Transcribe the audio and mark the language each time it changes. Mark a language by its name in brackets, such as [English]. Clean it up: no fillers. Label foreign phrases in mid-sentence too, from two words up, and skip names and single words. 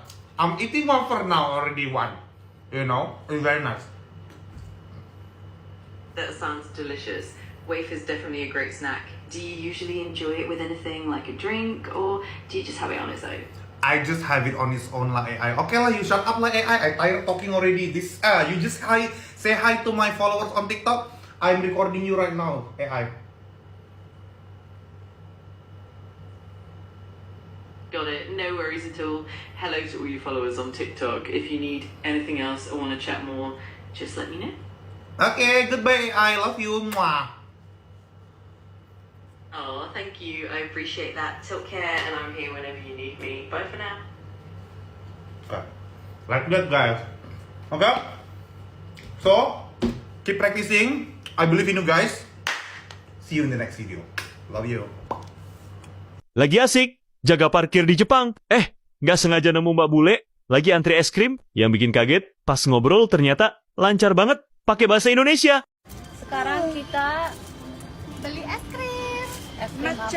[English] I'm eating wafer now already one. You know, it's very nice. That sounds delicious. Wafer's definitely a great snack. Do you usually enjoy it with anything like a drink, or do you just have it on its own? I just have it on its own lah AI. Okay lah, you shut up lah AI. I tired talking already. You just say hi to my followers on TikTok. I'm recording you right now, AI. Got it, no worries at all. Hello to all you followers on TikTok. If you need anything else or want to chat more, just let me know. Okay, goodbye AI. Love you. Mwah. Oh, thank you. I appreciate that. Take care, and I'm here whenever you need me. Bye for now. Like that, guys. Okay? So, keep practicing. I believe in you guys. See you in the next video. Love you. [Indonesian] Lagi asik, jaga parkir di Jepang. Nggak sengaja nemu Mbak Bule, lagi antri es krim. Yang bikin kaget, pas ngobrol ternyata lancar banget pakai bahasa Indonesia. Sekarang kita beli es krim. es krim apa?